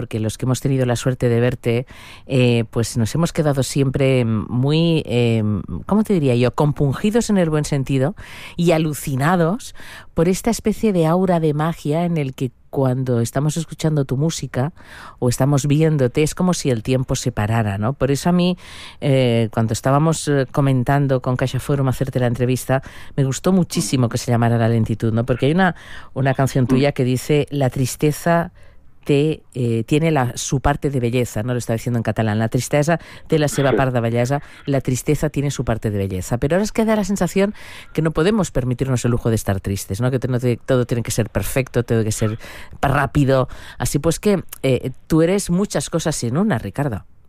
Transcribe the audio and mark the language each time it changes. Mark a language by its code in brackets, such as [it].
[es] Porque los que hemos tenido la suerte de verte, pues nos hemos quedado siempre muy, ¿cómo te diría yo?, compungidos en el buen sentido y alucinados por esta especie de aura de magia en el que cuando estamos escuchando tu música o estamos viéndote, es como si el tiempo se parara, ¿no? Por eso a mí, cuando estábamos comentando con CaixaForum hacerte la entrevista, me gustó muchísimo que se llamara La Lentitud, ¿no? Porque hay una canción tuya que dice: la tristeza tiene su parte de belleza, ¿no? Lo está diciendo en catalán. [ca] La tristeza té la seva part de bellesa. [es] La tristeza tiene su parte de belleza. Pero ahora es que da la sensación que no podemos permitirnos el lujo de estar tristes, ¿no? Que todo tiene que ser perfecto, tiene que ser rápido. Así pues que tú eres muchas cosas en una, Ricardo.